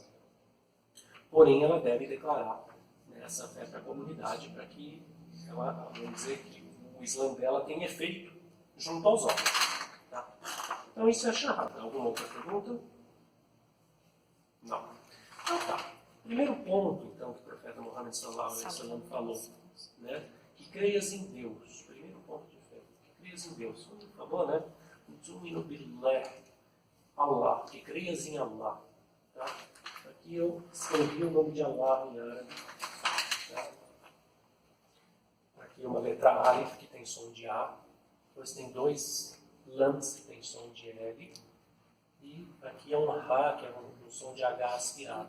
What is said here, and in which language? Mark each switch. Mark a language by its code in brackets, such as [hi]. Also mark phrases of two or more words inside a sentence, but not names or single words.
[pt] Porém, ela deve declarar, né, essa fé para a comunidade para que ela, vamos dizer, que o Islã dela tenha efeito junto aos homens. Tá? Então, isso é charrada. Alguma outra pergunta? Não. Então, tá. Primeiro ponto, então, que o profeta Muhammad [ar] sallallahu alaihi wasallam [pt] falou, né? Que creias em Deus. Primeiro ponto de fé. Que creias em Deus. Ele falou, né? [ar] Tu'minu billah, Allah. [pt] Que creias em Allah. Tá? Aqui eu escrevi o nome de Allah em árabe. Tá? Aqui uma letra Alif, que tem som de A. Depois tem dois Lams, que tem som de L. E aqui é um Ha, que é um som de H aspirado.